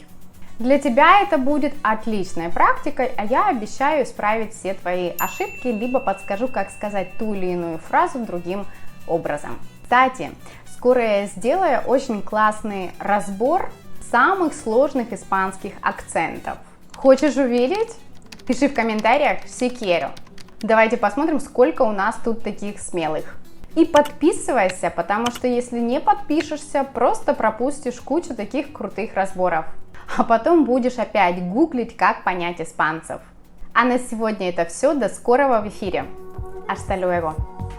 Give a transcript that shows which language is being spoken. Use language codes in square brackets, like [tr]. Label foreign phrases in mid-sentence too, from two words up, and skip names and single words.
[ru] Для тебя это будет отличной практикой, а я обещаю исправить все твои ошибки, либо подскажу, как сказать ту или иную фразу другим образом. Кстати, скоро я сделаю очень классный разбор самых сложных испанских акцентов. Хочешь увидеть? Пиши в комментариях [es] «si quiero». [ru] Давайте посмотрим, сколько у нас тут таких смелых. И подписывайся, потому что если не подпишешься, просто пропустишь кучу таких крутых разборов. А потом будешь опять гуглить, как понять испанцев. А на сегодня это все. До скорого в эфире. [es] Hasta luego.